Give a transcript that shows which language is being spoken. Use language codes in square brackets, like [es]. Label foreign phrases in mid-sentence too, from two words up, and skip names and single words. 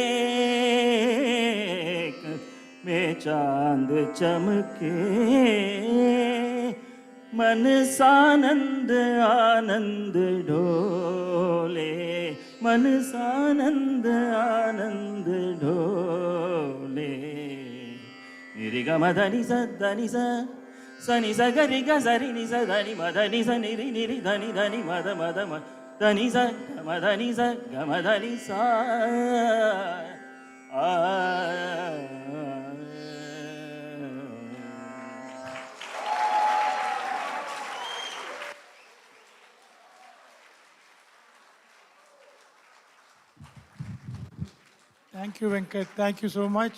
[hi] में चांद चमके मन सानंद आनंद ढोले मन सानंद आनंद ढोले निरि ग मधनि स धनि स सनि स गरि ग सरि नि स धनि मधनि स निरि निरि धनि धनि मद मद म దని స గమ దని స గమ దని సా ఆ. [en] Thank you, Venkat. Thank you so much.